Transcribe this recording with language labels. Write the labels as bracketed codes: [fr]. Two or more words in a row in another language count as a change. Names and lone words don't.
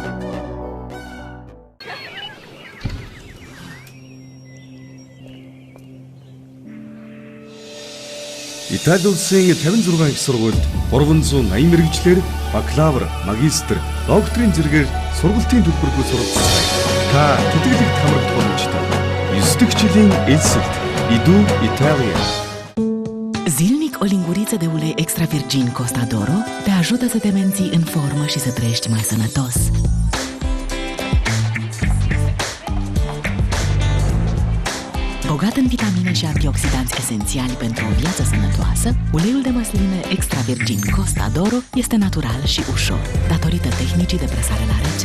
[mn] Итали улсын 56 их сургуульд 380 мэрэгчлэр бакалавр, магистр, докторийн зэрэгээр сургалтын төлбөргүй суралцсан. Та тэтгэлэгт хамрагдах боломжтой. 9 дахь жилийн Эльсэлт, Иду, Италия. [ro] Zilnic o linguriță de ulei extra virgin Costa d'Oro te ajută să te menții în formă și să trăiești mai sănătos. Bogat în vitamine și antioxidanți esențiali pentru o viață sănătoasă, uleiul de măsline extra virgin Costa d'Oro este natural și ușor, datorită tehnicii de presare la rece.